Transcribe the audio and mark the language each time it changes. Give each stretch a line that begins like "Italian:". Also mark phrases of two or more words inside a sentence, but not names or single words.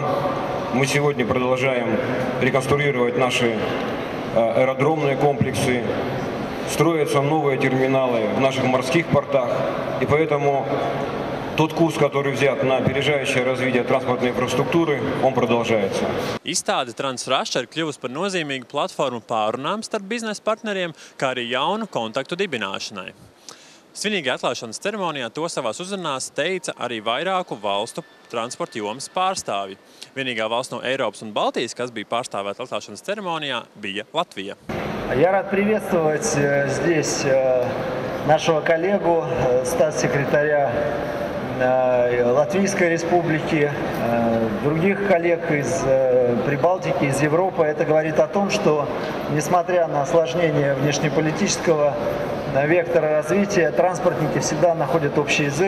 Russian: Мы сегодня продолжаем реконструировать наши аэродромные комплексы. Строятся новые терминалы в наших морских портах. И поэтому tот kurs, который взят на опережающее развитие транспортной инфраструктуры, он продолжается.
Latvian: Izstāde Transrasija ir kļuvusi par nozīmīgu platformu pārunām starp biznesa partneriem, kā arī jaunu kontaktu dibināšanai. Svinīgajā atklāšanas ceremonijā to savās uzrunās teica arī vairāku valstu transporta jomas pārstāvji. Vienīgā valsts no Eiropas un Baltijas, kas bija pārstāvēta atklāšanas ceremonijā, bija Latvija.
Russian: Я рад приветствовать здесь нашего коллегу, статс-секретаря Латвийской Республики, других коллег из Прибалтики, из Европы. Это говорит о том, что, несмотря на осложнение внешнеполитического вектора развития, транспортники всегда находят общий язык.